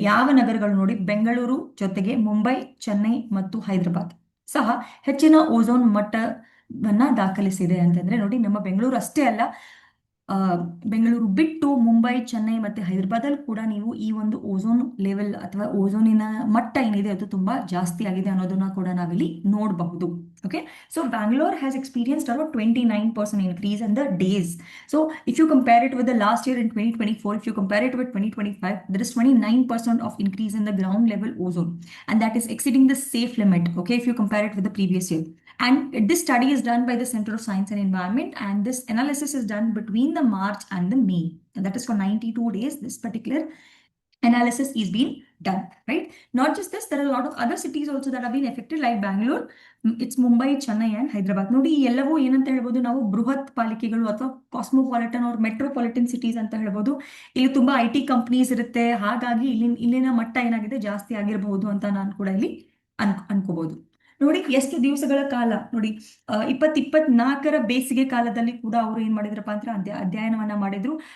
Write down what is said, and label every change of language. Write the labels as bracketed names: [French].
[Kannada] ಯಾವ ನಗರಗಳು ನೋಡಿ, ಬೆಂಗಳೂರು ಜೊತೆಗೆ ಮುಂಬೈ, ಚೆನ್ನೈ ಮತ್ತು ಹೈದರಾಬಾದ್ ಸಹ ಹೆಚ್ಚಿನ ಓಝೋನ್ ಮಟ್ಟವನ್ನ ದಾಖಲಿಸಿದೆ ಅಂತಂದ್ರೆ ನೋಡಿ, ನಮ್ಮ ಬೆಂಗಳೂರು ಅಷ್ಟೇ ಅಲ್ಲ, ಆ, ಬೆಂಗಳೂರು ಬಿಟ್ಟು ಮುಂಬೈ, ಚೆನ್ನೈ ಮತ್ತೆ ಹೈದರಾಬಾದ್ ಅಲ್ಲಿ ಕೂಡ ನೀವು ಈ ಒಂದು ಓಝೋನ್ ಲೆವೆಲ್ ಅಥವಾ ಓಝೋನಿನ ಮಟ್ಟ ಏನಿದೆ ಅದು ತುಂಬಾ ಜಾಸ್ತಿ ಆಗಿದೆ ಅನ್ನೋದನ್ನ ಕೂಡ ನಾವಿಲ್ಲಿ ನೋಡಬಹುದು. [English] Okay, so Bangalore has experienced around 29% increase in the days. So if you compare it with the last year in 2024, if you compare it with 2025, there is 29% of increase in the ground level ozone, and that is exceeding the safe limit. Okay, if you compare it with the previous year. And this study is done by the Center of Science and Environment, and this analysis is done between the March and the May. And that is for 92 days. This particular analysis is being done, right? Not just this, there are a lot of other cities also that have been affected, like Bangalore, it's Mumbai, Chennai and Hyderabad. [Kannada] ನೋಡಿ, ಈ ಎಲ್ಲವೂ ಏನಂತ ಹೇಳ್ಬೋದು ನಾವು, ಬೃಹತ್ ಪಾಲಿಕೆಗಳು ಅಥವಾ cosmopolitan or metropolitan cities ಅಂತ ಹೇಳ್ಬೋದು. ಇಲ್ಲಿ ತುಂಬಾ IT ಕಂಪನೀಸ್ ಇರುತ್ತೆ, ಹಾಗಾಗಿ ಇಲ್ಲಿನ ಮಟ್ಟ ಏನಾಗಿದೆ ಜಾಸ್ತಿ ಆಗಿರಬಹುದು ಅಂತ ನಾನು ಕೂಡ ಇಲ್ಲಿ ಅನ್ಕೋಬಹುದು. ನೋಡಿ, ಎಷ್ಟು ದಿವಸಗಳ ಕಾಲ ನೋಡಿ, 2024 ಬೇಸಿಗೆ ಕಾಲದಲ್ಲಿ ಕೂಡ ಅವರು ಏನ್ ಮಾಡಿದ್ರಪ್ಪ ಅಂದ್ರೆ ಅಧ್ಯಯನವನ್ನ ಮಾಡಿದ್ರು.